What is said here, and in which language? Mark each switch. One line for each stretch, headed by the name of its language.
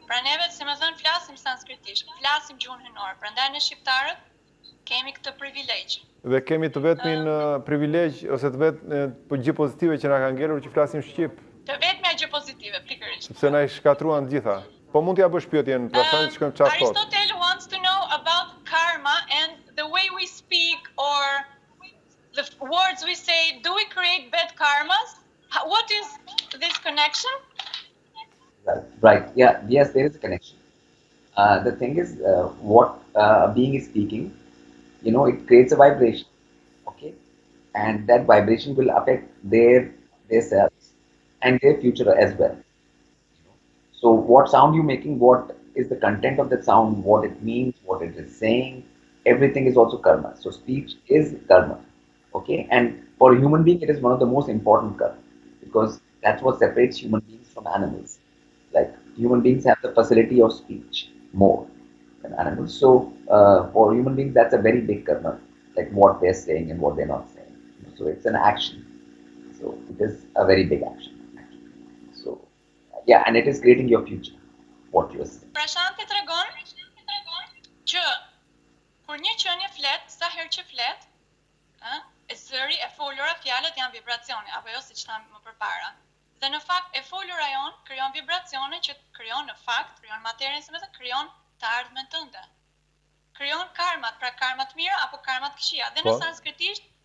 Albanian: Pra neve, si më thënë, flasim sanskritisht, flasim gjuhën hyjnore. Prandaj ne shqiptarët kemi këtë privilegj. Dhe kemi të vetmin privilegj ose të vetë gjë pozitive që na ka ngelur që flasim shqip. Të vetmja gjë pozitive, pikërisht. Sepse na i shkatruan gjitha. Po mund t'ja bësh pyetjen, Prashanti, shkojmë çfarë thotë.
English: Aristotel wants to know about karma and the way we speak or the words we say. Do we create bad karmas? What is this connection? Right. Yeah. Yes, there is a connection. The thing is, what a being is speaking, it creates a vibration. Okay, and that vibration will affect their selves and their future as well. So what sound you're making, what is the content of that sound, what it means, what it is saying, everything is also karma. So speech is karma. Okay, and for a human being, it is one of the most important karma because that's what separates human beings from animals. Like human beings have the facility of speech more than animals. So for human beings, that's a very big karma, like what they're saying and what they're not saying. So it's an action. So it is a very big action. So yeah, and it is creating your future, what you are saying.
Albanian: Prashanti tregon që kur një qenie flet, sa herë që flet, e zëri e folura fjalët janë vibracione, apo jo siç thamë më përpara. Dhe në fakt e folura jon krijon vibracione që krijon në fakt, krijon materien, si më thënë, krijon të ardhmen tënde. Krijon karmat, pra karmat mira apo karmat këqija. Dhe në sanskritisht